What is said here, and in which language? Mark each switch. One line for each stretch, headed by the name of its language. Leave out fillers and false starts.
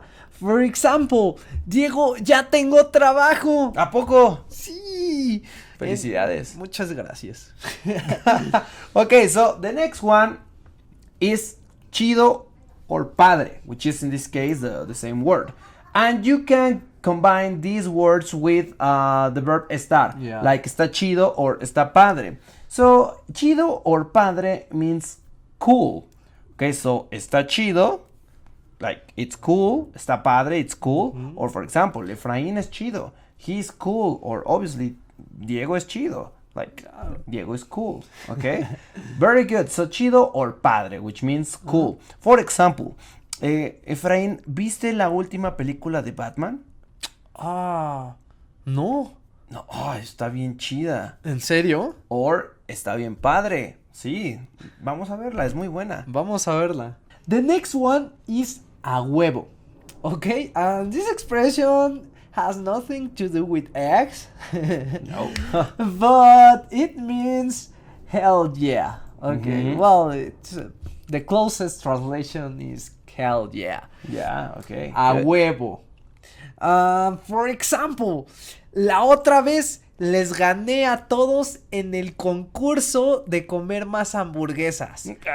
English: For example,
Spanish: Diego, ya tengo trabajo. ¿A poco? Sí. Felicidades. Muchas gracias.
English: Okay, so the next one is chido or padre, which is in this case the same word. And you can combine these words with the verb estar, like
Spanish: está chido or está padre.
English: So, chido or padre means cool. Okay, so
Spanish: está chido,
English: like it's cool,
Spanish: está padre,
English: it's cool. Or for example,
Spanish: Efraín es chido,
English: he's cool, or obviously
Spanish: Diego es chido.
English: Like, Diego is cool, okay? Very good. So, chido or padre, which means cool. For example,
Spanish: Efraín, ¿viste la última película de Batman? No. No, está bien chida. ¿En serio? Or, está bien padre. Sí, vamos a verla, es muy buena. Vamos a verla.
English: The next one is a huevo. Okay, and this expression has nothing to do with eggs. No. But it means hell yeah. Okay, well, it's, the closest translation is hell yeah. Yeah, okay.
Spanish: A huevo.
English: For example,
Spanish: la otra vez les gané a todos en el concurso de comer más hamburguesas.